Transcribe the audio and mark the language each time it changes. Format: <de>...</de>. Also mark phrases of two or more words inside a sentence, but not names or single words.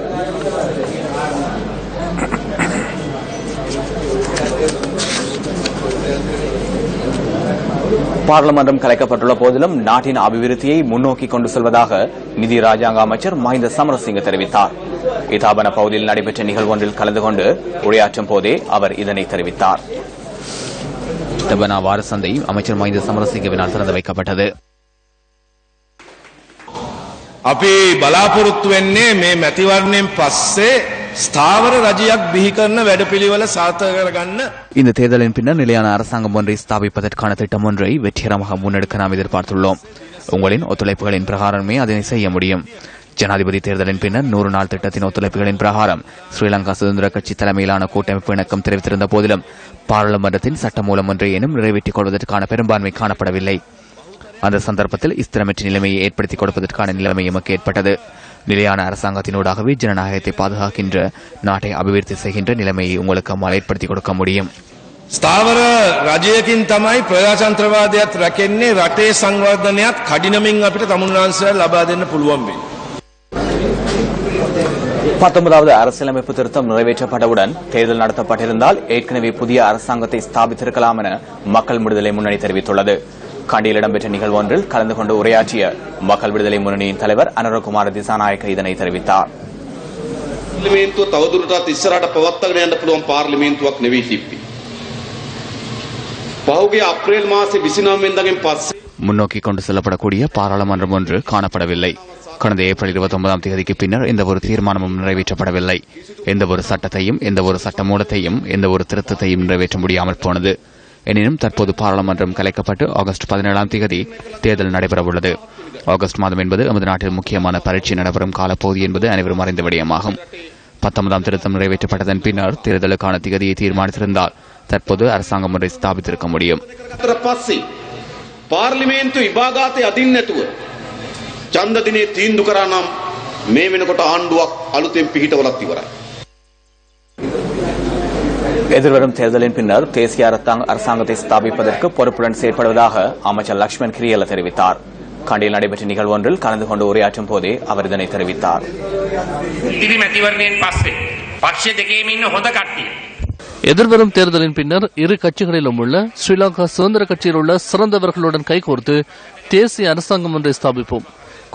<ta>பார்லிமென்றம் கலைக்கப்பட்டுள்ள போதிலும் நாட்டின் அபிவிருத்தியை முன்னோக்கி கொண்டு செல்வதாக நிதி ராஜாங்க அமைச்சர் மஹிந்த சமரசிங்க தெரிவித்தார். இதாபன பகுதியில் நடைபெற்ற நிகழ்வொன்றில் கலந்து கொண்டு உரையாற்றும் போதே அவர் இதனை தெரிவித்தார். இதாபன வார சந்தை அமைச்சர் மஹிந்த சமரசிங்கவினால் திறந்து வைக்கப்பட்டது.</ta> <si>අපි බලාපොරොත්තු වෙන්නේ මේ මැතිවරණයෙන් පස්සේ ස්ථාවර රජයක් බිහි කරන වැඩපිළිවෙල සාර්ථක කරගන්න.</si> <ta>இந்த தேர்தலின் பின்னர் நிலையான அரசாங்கம் ஒன்றை ஸ்தாபிப்பதற்கான திட்டம் ஒன்றை வெற்றிகரமாக முன்னெடுக்க நாம் எதிர்பார்த்துள்ளோம். உங்களின் ஒத்துழைப்புகளின் பிரகாரமே அதனை செய்ய முடியும். ஜனாதிபதி தேர்தலின் பின்னர் 100 நாள் திட்டத்தின் ஒத்துழைப்புகளின் பிரகாரம் ஸ்ரீலங்கா சுதந்திர கட்சி தலைமையிலான கூட்டமைப்பு இணக்கம் தெரிவித்திருந்த போதிலும் பாராளுமன்றத்தின் சட்டமூலம் ஒன்றையேனும் நிறைவேற்றிக் கொள்வதற்கான பெரும்பான்மை காணப்படவில்லை. அந்த சந்தர்ப்பத்தில் ஸ்திரமற்ற நிலைமையை ஏற்படுத்திக் கொடுப்பதற்கான நிலைமை எமக்கு ஏற்பட்டது. நிலையான அரசாங்கத்தினூடாகவே ஜனநாயகத்தை பாதுகாக்கின்ற, நாட்டை அபிவிருத்தி செய்கின்ற நிலைமையை உங்களுக்கு அம்மால் ஏற்படுத்திக் கொடுக்க முடியும்.</ta> <si>ස්ථාවර රජයකින් තමයි ප්‍රජාතන්ත්‍රවාදයත් රැකෙන්නේ, රටේ සංවර්ධනයත් කඩිනමින් අපිට තමුන්වහන්සේලා ලබා දෙන්න පුළුවන් වෙන්නේ.</si> <ta>19வது அரசியலமைப்பு திருத்தம் நிறைவேற்றப்பட்டவுடன் தேர்தல் நடத்தப்பட்டிருந்தால் ஏற்கனவே புதிய அரசாங்கத்தை ஸ்தாபித்திருக்கலாம் என மக்கள் விடுதலை முன்னணி தெரிவித்துள்ளது. கண்டியில் இடம்பெற்ற நிகழ்வு ஒன்றில் கலந்து கொண்டு உரையாற்றிய மக்கள் விடுதலை முன்னணியின் தலைவர் அனுரகுமார திசாநாயக்க இதனை தெரிவித்தார்.</ta> <si>පාර්ලිමේන්තුව තවදුරටත් ඉස්සරහට පවත්වාගෙන යන්න පුළුවන් පාර්ලිමේන්තුවක් නෙවෙයි තිබ්බේ. පහුගිය අප්‍රේල් මාසේ 29 වෙනිදාගෙන් පස්සේ</si> <ta>முன்னோக்கி கொண்டு செல்லப்படக்கூடிய பாராளுமன்றம் ஒன்று காணப்படவில்லை. கடந்த ஏப்ரல் 29ஆம் தேதிக்கு பின்னர் எந்த ஒரு தீர்மானமும் நிறைவேற்றப்படவில்லை. எந்த ஒரு சட்டத்தையும், எந்த ஒரு சட்டமூலத்தையும், எந்த ஒரு திருத்தத்தையும் நிறைவேற்ற முடியாமல் போனது. எனினும் தற்போது பாராளுமன்றம் கலைக்கப்பட்டு ஆகஸ்ட் 17ஆம் தேதி தேர்தல் நடைபெறவுள்ளது. ஆகஸ்ட் மாதம் என்பது நமது நாட்டில் முக்கியமான பரீட்சை நடைபெறும் காலப்பகுதி என்பது அனைவரும் அறிந்த விடயமாகும். 19ஆம் திருத்தம் நிறைவேற்றப்பட்டதன் பின்னர் தேர்தலுக்கான திகதியை தீர்மானித்திருந்தால் தற்போது அரசாங்கம் ஒன்றை ஸ்தாபித்திருக்க முடியும்.</ta> <si>පාර්ලිමේන්තු විභාගාතේ අදින්න නැතුව ඡන්ද දිනේ තීන්දුව කරා නම් මේ වෙනකොට ආණ්ඩුවක් අලුතෙන් පිහිටවලත් ඉවරයි.</si> <ta>எதிர்வரும் தேர்தலின் பின்னர் தேசிய அரசாங்கத்தை ஸ்தாபிப்பதற்கு பொறுப்புடன் செயற்படுவதாக அமைச்சர் லக்ஷ்மண் கிரியல்ல தெரிவித்தார். கண்டியில் நடைபெற்ற நிகழ்வு ஒன்றில் கலந்து கொண்டு உரையாற்றும் போதே அவர் இதனை தெரிவித்தார். எதிர்வரும் தேர்தலின் பின்னர் இரு கட்சிகளிலும் உள்ள ஸ்ரீலங்கா சுதந்திர கட்சியில் உள்ள சிறந்தவர்களுடன் கைகோர்த்து தேசிய அரசாங்கம் ஒன்றை ஸ்தாபிப்போம்.</ta>